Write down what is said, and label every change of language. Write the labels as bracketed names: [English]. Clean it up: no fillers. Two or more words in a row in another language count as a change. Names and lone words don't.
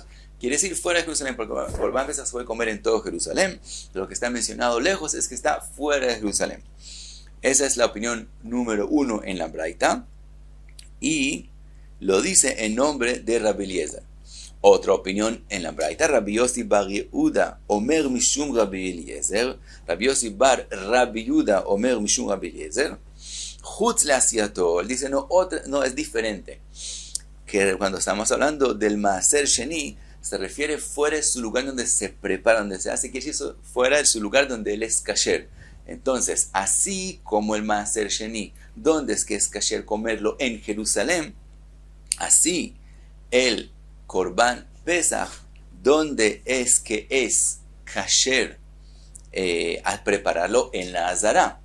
[Spanish] Quiere decir fuera de Jerusalén, porque [Hebrew] קרבן פסח [Spanish] se puede comer en todo Jerusalén. Lo que está mencionado lejos es que está fuera de Jerusalén. Esa es la opinión número 1 en la Braita. Y lo dice en nombre de Rabbi Eliezer. Otra opinión en la Braita, Rabbi Yossi bar Yehuda [Hebrew] אומר משום [Spanish] Rabbi Eliezer. [Hebrew] רבי יוסי בר רבי יהודה אומר משום רבי אליעזר. חוץ לעשייתו. [Spanish] Él dice, no, es diferente. Que cuando estamos hablando del [Hebrew] מעשר שני, [Spanish] se refiere fuera de su lugar donde se prepara, donde se hace, que es eso, fuera de su lugar donde él es kasher. Entonces, así como el [Hebrew] מעשר שני, [Spanish] donde es que es kasher comerlo en Jerusalén, así el [Hebrew] קרבן פסח, [Spanish] donde es que es kasher al prepararlo en la Azara.